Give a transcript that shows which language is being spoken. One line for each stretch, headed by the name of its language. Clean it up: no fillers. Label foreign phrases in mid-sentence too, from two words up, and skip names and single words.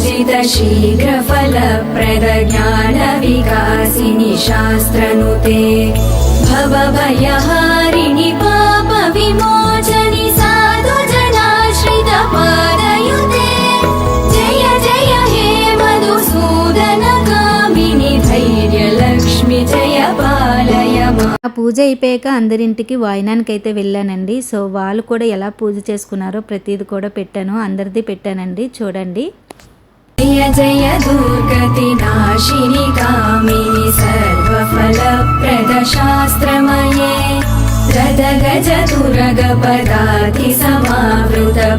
Sanskrit: शीघ्रफलप्रदज्ञानविकासिनि शास्त्रनुते भवभयहारिणि पापविमोचनि साधुजनाश्रितपादयुते जय जय हे मधुसूदनकामिनि धैर्यलक्ष्मि जय पालय माम्।
Telugu: ఆ పూజ అయిపోయాక అందరింటికి వాయినానికి అయితే వెళ్ళానండి. సో వాళ్ళు కూడా ఎలా పూజ చేసుకున్నారో ప్రతిది కూడా పెట్టాను, అందరిది పెట్టానండి, చూడండి.
Sanskrit: जय जय दुर्गतिनाशिनि कामिनि सर्वफलप्रदशास्त्रमये रदगजतुरगपदाति समावृत